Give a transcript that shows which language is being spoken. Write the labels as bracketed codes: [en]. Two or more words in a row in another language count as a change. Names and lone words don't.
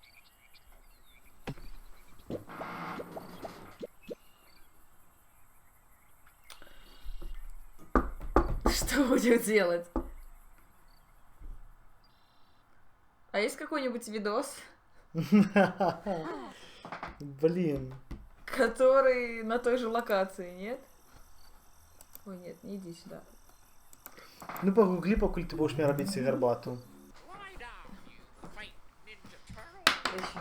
[ru] Что будем делать? А есть какой-нибудь видос, Блін. который на той же локации, нет? Ой, нет, не иди сюда. [uk] Ну погугли, покуль ти будеш мені робити гарбату. [en] Lie down, you faint Ninja Turtle.